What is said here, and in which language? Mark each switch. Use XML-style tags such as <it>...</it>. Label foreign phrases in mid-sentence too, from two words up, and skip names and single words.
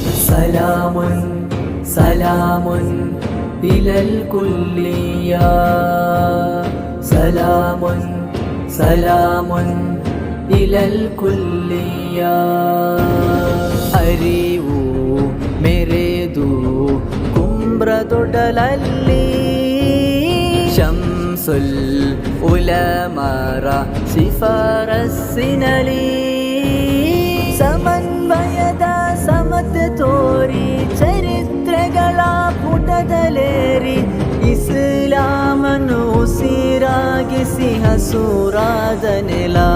<ar>سلام سلام إلى الكلية سلام سلام إلى الكلية</ar> <kn>ಅರಿವು ಮೆರೆದು ಕುಂಬ್ರದೊಡಲಲ್ಲಿ ಶಂಸುಲ್ ಉಲಮರ ಶಿಫಾರಸ್ಸಿನಲಿ ಸಮನ್ವಯದ ಸಮತೆ ತೋರಿ ಚರಿತ್ರೆಗಳ ಪುಟದಲೇರಿ ಇಸ್ಲಾಮನ್ನು ಉಸಿರಾಗಿಸಿ ಹಸುರಾದ ನೆಲ</kn>